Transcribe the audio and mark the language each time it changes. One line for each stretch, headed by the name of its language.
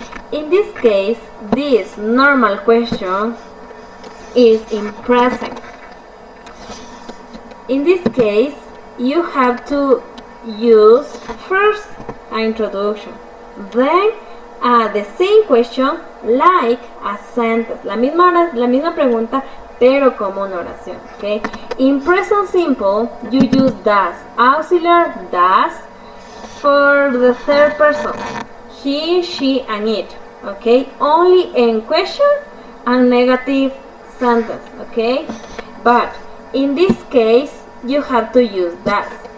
English: In this case, this normal question is in present. In this case, you have to use first an introduction, then the same question like a sentence.
Spanish: La misma pregunta, pero como una oración.
English: Okay? In present simple, you use does, auxiliary does for the third person, he, she, and it. Okay? Only in question and negative sentence. Okay? But in this case, you have to use does.